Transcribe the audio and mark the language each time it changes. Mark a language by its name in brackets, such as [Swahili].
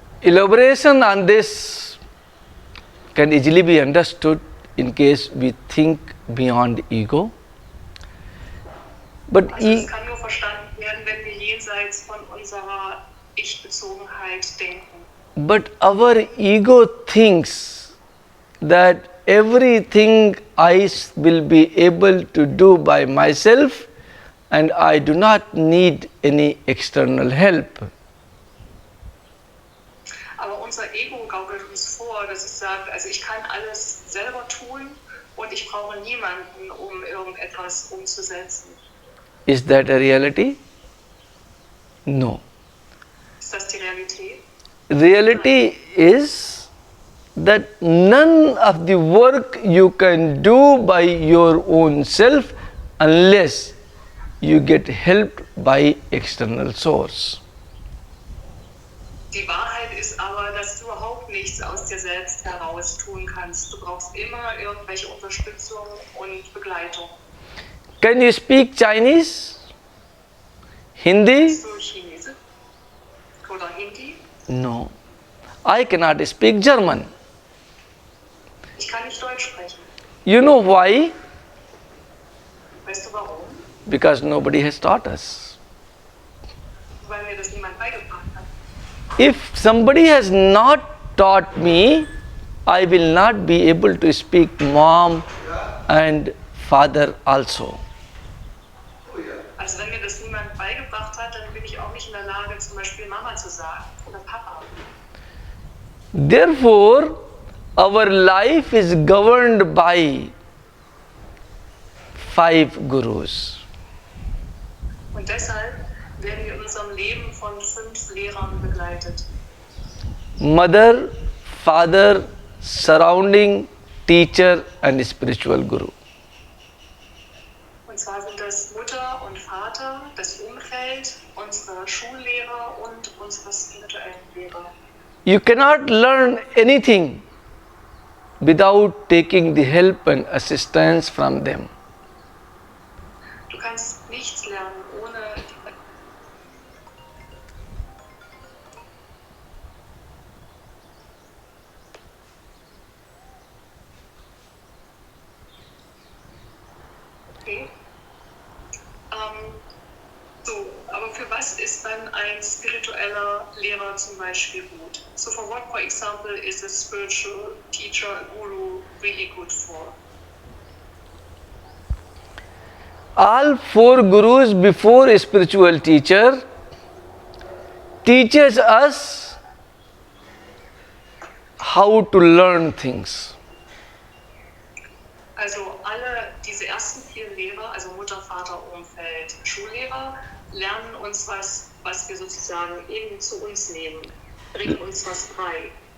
[English] elaboration on this can easily be understood in case we think beyond ego. But [German] Also es kann nur verstanden werden, wenn wir jenseits von unserer Ich-Bezogenheit denken. [English] But our ego thinks that everything I will be able to do by myself and I do not need any external help. [German] Aber unser Ego gaukelt uns vor, dass es sagt, also ich kann alles selber tun und ich brauche niemanden, um irgendetwas umzusetzen. [English] Is that a reality? No. [German] Ist das die Realität? [English] Reality is that none of the work you can do by your own self unless you get helped by external source. [German] Die Wahrheit ist aber, dass du überhaupt nichts aus dir selbst heraus tun kannst. Du brauchst immer irgendwelche Unterstützung und Begleitung. [English] Can you speak Chinese? Hindi? [German] Bist du Chinesisch oder Hindi? [English] No. I cannot speak German. [German] Ich kann nicht Deutsch sprechen. [English] You know why? [German] Weißt du warum? [English] Because nobody has taught us. [German] Weil mir das niemand beigebracht hat. [English] If somebody has not taught me, I will not be able to speak mom and father also. [German] Also wenn mir das niemand beigebracht hat, dann bin ich auch nicht in der Lage, zum Beispiel Mama zu sagen oder Papa. [English] Therefore, our life is governed by 5 gurus. [German] Und deshalb werden wir in unserem Leben von 5 Lehrern begleitet. [English] Mother, father, surrounding, teacher and spiritual guru. [German] Und zwar sind das Mutter und Vater, das Umfeld, unsere Schullehrer und unsere spirituellen Lehrer. [English] You cannot learn anything without taking the help and assistance from them. [German] Du kannst nichts lernen ohne Okay. So, aber für was ist dann ein spiritueller Lehrer zum Beispiel gut? [English] So for what, for example, is a spiritual teacher, a guru really good for? All 4 gurus before a spiritual teacher teaches us how to learn things. [German] Also alle diese ersten 4 Lehrer, also Mutter, Vater, Umfeld, Schullehrer, lernen uns was wir sozusagen eben zu uns nehmen, bringen uns was bei.